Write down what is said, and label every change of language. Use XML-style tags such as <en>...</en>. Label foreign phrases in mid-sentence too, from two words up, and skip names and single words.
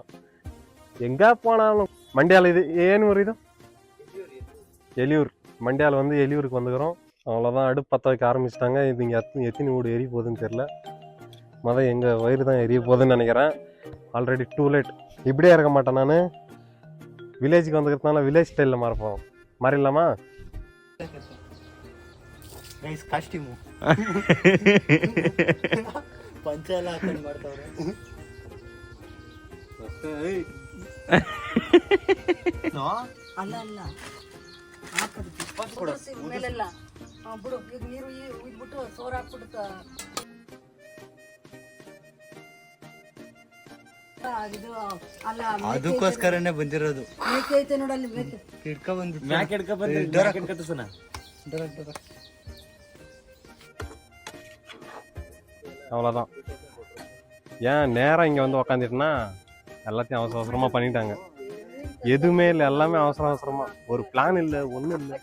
<ta>எங்கே போனாலும் மண்டியால் இது ஏன்னு ஒரு இது எலியூர். மண்டியால் வந்து எலியூருக்கு வந்துக்கிறோம். அவ்வளோதான், அடுப்பு பற்ற வைக்க ஆரம்பிச்சிட்டாங்க. இது இங்கே எத்தனை வீடு எரிய போகுதுன்னு தெரில. எங்கள் வயிறு தான் எரிய போகுதுன்னு நினைக்கிறேன்.</ta> <en>Already too late.</en> <ta>இப்படியே இருக்க மாட்டேன் நான். வில்லேஜுக்கு வந்துக்கிறதுனால வில்லேஜ் ஸ்டைலில் மாறப்போம். மாறிடலாமா?</ta> <kn>ಗೈಸ್ ಕಾಸ್ಟ್ಯೂಮು ಪಂಚ ಎಲ್ಲ ಹಾಕೊಂಡು ಮಾಡ್ತಾವ್ರೆ. ಅಲ್ಲ ಹಾಕೋದು ಮೇಲೆಲ್ಲ ಬಿಡು. ಈಗ ನೀರು ಉಯ್ದ್ಬಿಟ್ಟು ಸೋರ್ ಹಾಕ್ಬಿಟ್ಟು ಇದು ಅಲ್ಲ ಅದಕ್ಕೋಸ್ಕರನೇ ಬಂದಿರೋದು. ಮೇಕೆ ಐತೆ ನೋಡಲ್ಲಿ, ಮೇಕೆ ಹಿಡ್ಕೊ ಬಂದು</kn> <ta>அவ்வளோதான். ஏன் நேரம் இங்கே வந்து உக்காந்துட்டுனா எல்லாத்தையும் அவசர அவசரமாக பண்ணிட்டாங்க. எதுவுமே இல்லை, எல்லாமே அவசர அவசரமாக. ஒரு பிளான் இல்லை, ஒன்றும் இல்லை.</ta>